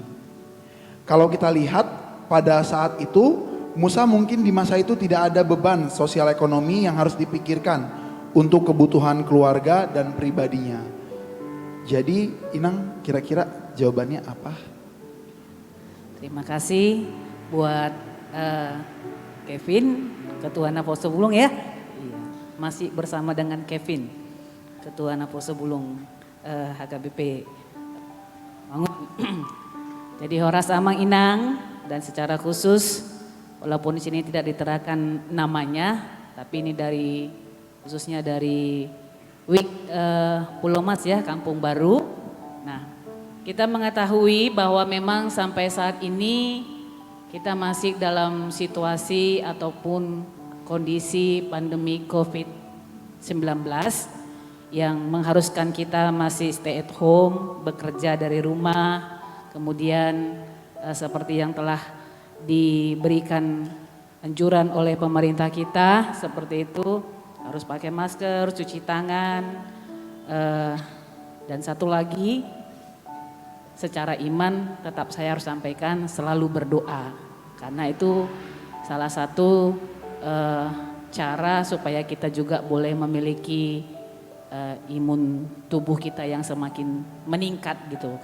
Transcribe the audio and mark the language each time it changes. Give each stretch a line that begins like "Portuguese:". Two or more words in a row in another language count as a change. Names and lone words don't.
Indonesian: Kalau kita lihat pada saat itu, Musa mungkin di masa itu tidak ada beban sosial ekonomi yang harus dipikirkan untuk kebutuhan keluarga dan pribadinya. Jadi Inang kira-kira jawabannya apa? Terima kasih buat Kevin, Ketua Naposo Bulung ya. Masih bersama dengan Kevin, Ketua Naposo Bulung HKBP Mangun. Jadi
Batak Toba: Horas Amang Inang
Indonesian: dan secara khusus walaupun di sini tidak diterakan namanya, tapi ini dari khususnya dari Week Pulau Mas ya, Kampung Baru. Nah, kita mengetahui bahwa memang sampai saat ini kita masih dalam situasi ataupun kondisi pandemi COVID-19 yang mengharuskan kita masih
English: stay at home,
Indonesian: bekerja dari rumah, kemudian seperti yang telah diberikan anjuran oleh pemerintah kita seperti itu, harus pakai masker, cuci tangan, dan satu lagi secara iman tetap saya harus sampaikan selalu berdoa, karena itu salah satu cara supaya kita juga boleh memiliki imun tubuh kita yang semakin meningkat gitu.